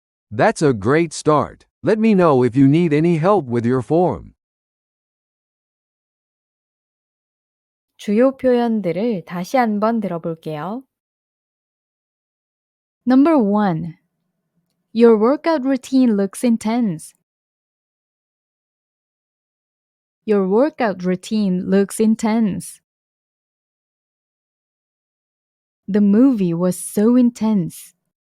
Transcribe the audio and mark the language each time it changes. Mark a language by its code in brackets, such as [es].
[en] That's a great start. Let me know if you need any help with your form. [ko] 주요 표현들을 다시 한번 들어볼게요. [en] Number 1. Your workout routine looks intense. Your workout routine looks intense. The movie was so intense.